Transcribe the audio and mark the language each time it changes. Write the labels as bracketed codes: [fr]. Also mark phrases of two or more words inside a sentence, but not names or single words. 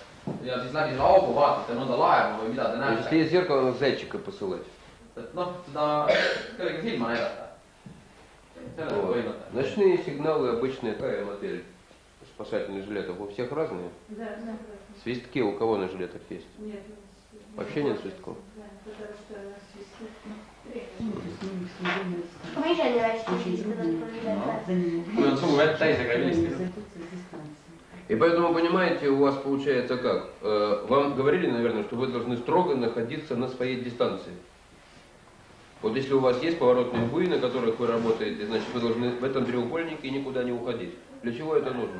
[et] ja siis läbi selle augu vaatate mõnda laevu või mida te näete. [ru] Если есть зеркало, надо зайчика посылать. [et] Et noh, seda kellegi silma näidata. Selle on põhimõte. [ru] Ночные сигналы обычные, такая модель спасательных жилетов. У всех разные? Да. Свистки у кого на жилетах есть? Нет. Вообще нет свистков? [et] Ma ise nii hästi helistada, Kui on suu vett täis, ega ei helistagi. [ru] И поэтому, понимаете, у вас получается как? Вам говорили, наверное, что вы должны строго находиться на своей дистанции. Вот если у вас есть поворотные буи, на которых вы работаете, значит, вы должны в этом треугольнике никуда не уходить. Для чего это нужно?